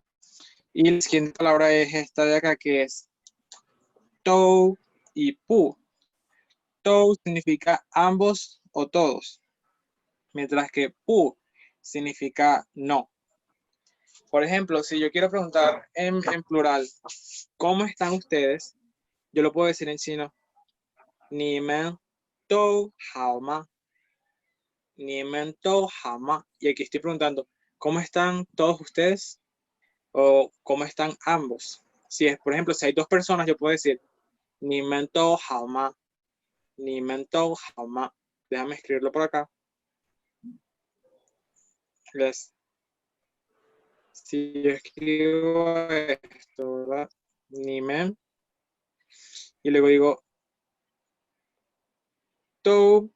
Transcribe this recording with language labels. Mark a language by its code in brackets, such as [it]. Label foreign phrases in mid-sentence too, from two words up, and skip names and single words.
[es] Y la siguiente palabra es esta de acá, que es tou y pu. Tou significa ambos o todos, mientras que pu significa no. Por ejemplo, si yo quiero preguntar en plural, ¿cómo están ustedes? Yo lo puedo decir en chino, [zh] 你们都好吗. 你们都好吗. [es] Y aquí estoy preguntando, ¿cómo están todos ustedes? O ¿cómo están ambos? Si es, por ejemplo, si hay dos personas, yo puedo decir, [zh] 你们都好吗. 你们都好吗. [es] Déjame escribirlo por acá. Si yo escribo esto, ¿verdad? [zh] 你们. [es] Y luego digo, dou.